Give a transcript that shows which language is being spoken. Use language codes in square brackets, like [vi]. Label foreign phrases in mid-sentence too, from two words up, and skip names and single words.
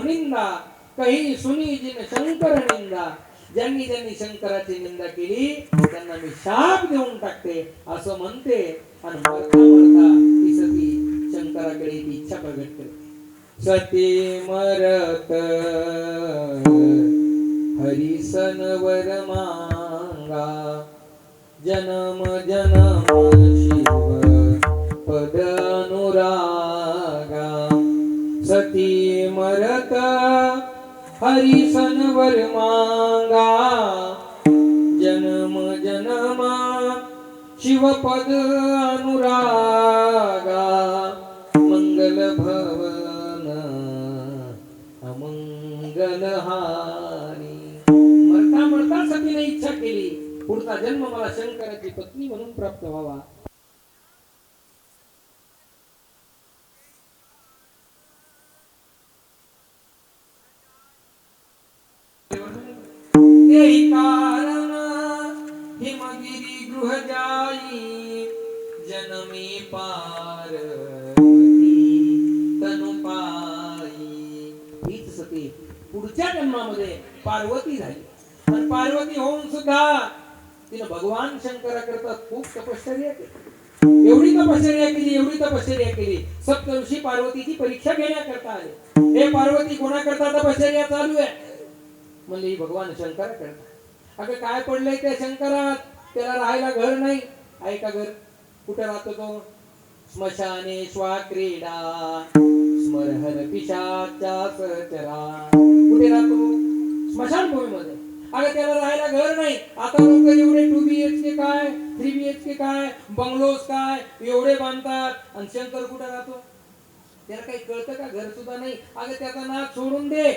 [awa] निंदा कही सुनी जिन शंकर निंदा. [mr] ज्यांनी ज्यांनी शंकराची निंदा केली त्यांना मी शाप देऊन टाकते असं म्हणते. आणि मरता मरता ती सती शंकराकडे ती इच्छा प्रगट करते. [awa] सती मरत हरिसन वर मांगा जन्म जन्म शिव पद अनुरागा. सती मरत हरिसन वर मांगा जन्म जन्म शिवपद अनुरागा. मंगल भवन अमंगल हारी. [mr] मरता मरता सतीने इच्छा केली पुढचा जन्म मला शंकराची पत्नी म्हणून प्राप्त व्हावा. [awa] तेही कारण हिमगिरी गृह जाई जनमी पार्वती तनु पाई. [mr] हीच सती पुढच्या जन्मामध्ये पार्वती झाली. आणि पार्वती होऊन सुद्धा तिने भगवान शंकराकरता खूप तपश्चर्या केली. एवढी तपश्चर्या केली. सप्त ऋषी पार्वतीची परीक्षा घेण्याकरता आले. हे पार्वती कोणाकरता तपश्चर्या चालू आहे म्हणली भगवान शंकराकरता. अगं काय पडलंय त्या शंकरात? त्याला राहायला घर नाही. आहे का घर? कुठे राहतो तो? [sa] स्मशाने श्वा क्रीडा स्मरहर पिशाच्या सहचरा. [mr] कुठे राहतो? स्मशानभूमीमध्ये. अगं त्याला राहायला घर नाही. आता लोक एवढे 2 BHK काय 3 BHK काय बंगलोज काय एवढे बांधतात. आणि शंकर कुठे राहतो? त्याला काही कळतं का? घर सुद्धा नाही. अगं त्याचा नाच सोडून दे.